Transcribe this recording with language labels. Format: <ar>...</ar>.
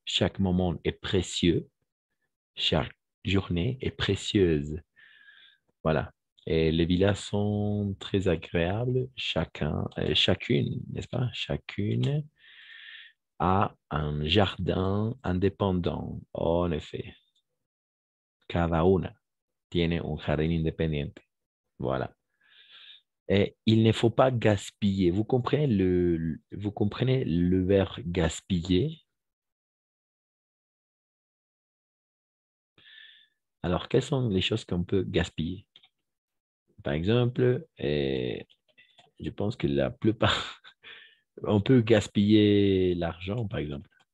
<fr>Chaque moment est précieux. Chaque journée est précieuse. Voilà. Et les villas sont très agréables. Chacune, n'est-ce pas? Chacune a un jardin indépendant. En effet.</fr> <es>Cada una tiene un jardín independiente.</es> <fr>Voilà. Et il ne faut pas gaspiller. Vous comprenez le verbe gaspiller? Alors, quelles sont les choses qu'on peut gaspiller? Par exemple, je pense que la plupart, on peut gaspiller l'argent, par exemple.</fr>